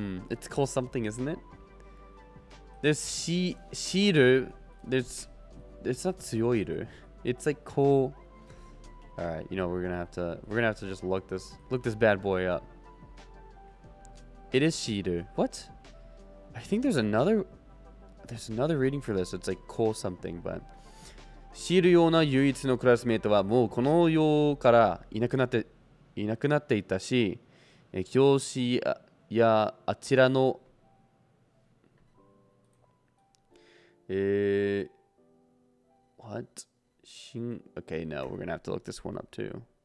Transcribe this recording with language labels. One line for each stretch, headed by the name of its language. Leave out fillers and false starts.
English: It's called something, isn't it? There's shiru, it's not tsuyoiru. It's like ko. Alright, you know, we're gonna have to just look this bad boy up. It is shiru. What? I think there's another reading for this. It's like ko something, but
Japanese: 知るような唯一のクラスメイトはもうこの世からいなくなっていたし、教師やあちらの
English: what? Okay, no, we're gonna have to look this one up too.